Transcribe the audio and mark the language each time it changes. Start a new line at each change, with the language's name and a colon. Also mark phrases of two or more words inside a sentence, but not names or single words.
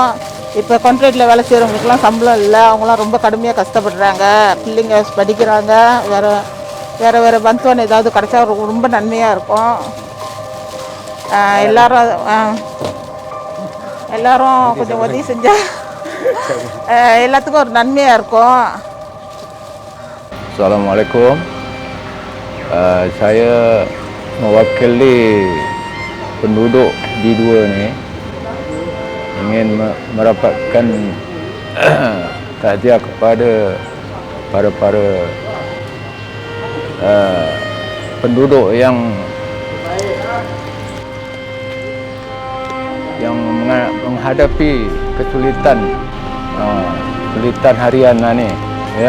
Tamil: இப்போ கான்ட்ராக்டில் வேலை செய்கிறவங்களுக்குலாம் சம்பளம் இல்லை, அவங்களாம் ரொம்ப கடுமையாக கஷ்டப்படுறாங்க. பிள்ளைங்க படிக்கிறாங்க. வேறு பந்துவான் ஏதாவது கிடைச்சா ரொம்ப நன்மையாக இருக்கும். எல்லாரும் கொஞ்சம் உதவி செஞ்சால் எல்லாத்துக்கும் ஒரு நன்மையாக இருக்கும்.
Arabic: Assalamualaikum.
Malay: Saya mewakili penduduk D2 ni ingin merapatkan tahniah kepada para penduduk yang menghadapi kesulitan harian ni, ya.